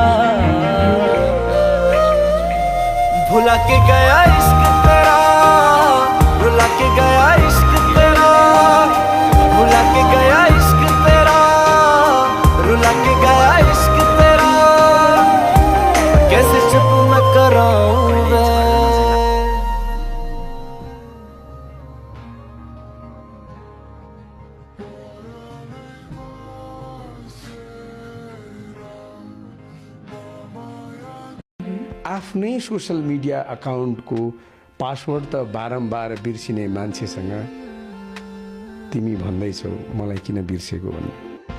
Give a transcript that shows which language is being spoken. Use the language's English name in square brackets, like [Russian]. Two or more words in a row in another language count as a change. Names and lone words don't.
[Hindi] भुला के गया इश्क तेरा, भुला के गया इश्क तेरा, भुला के गया इश्क तेरा, रुला के गया इश्क तेरा, कैसे चुप मैं कराऊं वे। [Nepali] आफ्नै [English] social media accountको [Nepali] पासवर्ड त बारम्बार बिर्सिने मान्छेसँग तिमी भन्दैछौ मलाई किन बिर्सेको भन्ने।